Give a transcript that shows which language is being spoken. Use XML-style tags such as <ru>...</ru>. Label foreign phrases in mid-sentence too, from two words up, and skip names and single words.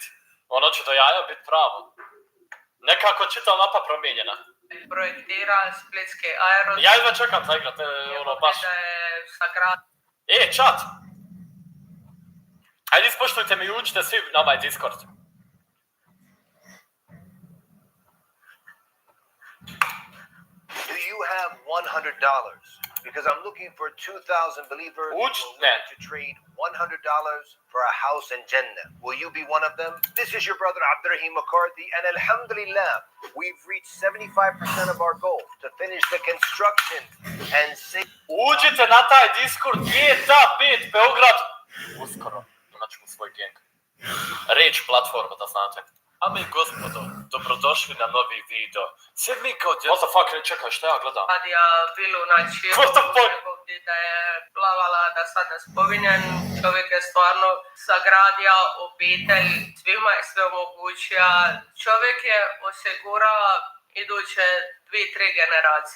<hr>Ono će do jaja biti pravo. Nekako čitava mapa promijenjena. Projektira splitski aerodrom. Ja jedva čekam za igrat, ono baš. Čat! Ajde ispoštujte mi i učite svi na ovaj Discord.</hr> <en>you have $100? Because I'm looking for 2,000 believers who are willing to trade $100 for a house in Jannah. Will you be one of them? This is your brother Abdurrahim McCarthy, and alhamdulillah, we've reached 75% of our goal to finish the construction and save.</en> <hr>Uđite na taj Discord, GTA 5 Beograd. Uskoro, imat ćemo svoj gang. Reč platforma, da znate. Dame i gospodo, dobrodošli na novi video. Sve mi kao djeca...</hr> <en>What the fuck,</en> <hr>čekaj, šta ja gledam? Kad ja bilo na čiru, da je plavala, da sad ne spominjem, čovjek je stvarno sagradio obitelj, svima je sve omogućio. Čovjek je osigurao iduće 2-3 generacije.</hr>